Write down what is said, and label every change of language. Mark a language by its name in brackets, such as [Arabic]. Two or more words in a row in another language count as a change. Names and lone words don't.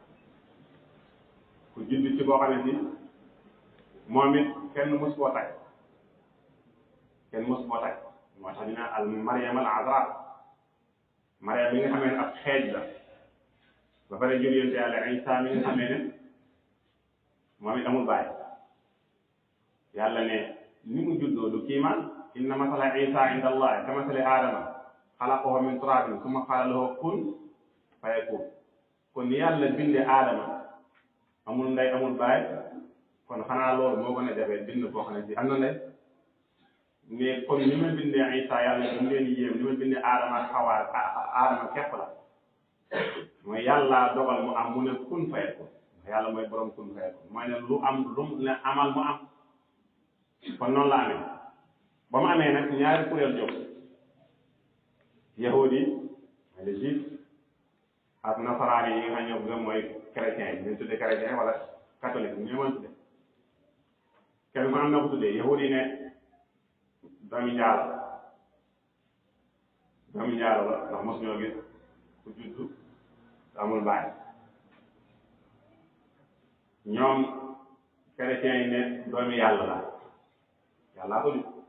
[Wolof] ku juddu ci boo xam ne si moom it kenn mës koo takk moo tax ñu naan al Mariam al Azra Mariam mi nga xamee ne ab xeej la ba pare jur yonent yàlla Isa mi nga xamee ne moom it amul baay yàlla ne ni mu juddoo du kiimaan [Arabic] إن مثل عيسى عند الله كمثل آدم خلقه من تراب ثم قال له كن فيكون [Wolof] kon ni yàlla binde Adama amul ndey amul baay kon xanaa loolu moo gën a jafe bind boo xam ne si am na ndey mais kon ni ma bindee Isa yàlla mu leen yéem ni ma bindee Adama ak Hawa Adama képp la mooy yàlla dogal mu am mu ne [Arabic] كن فيكون [Wolof] yàlla mooy borom [Arabic] كن فيكون [Wolof] mooy ne lu am lu mu ne amal mu am kon noonu la amee ba mu amee nag ñaari kuréel jóg yahudi yi mooy [French] les juifs [Wolof] ak nasaraan yi nga xam ñoo gëm mooy chrétien yi ñu tuddee chrétien wala catholique ñu mën tudde kenn ku am na ko tuddee yahudi yi ne doomi njaalo la ndax mos ñoo gis ku juddu amul baay ñoom chrétiens yi ne doomi yàlla la yàllaa ko jur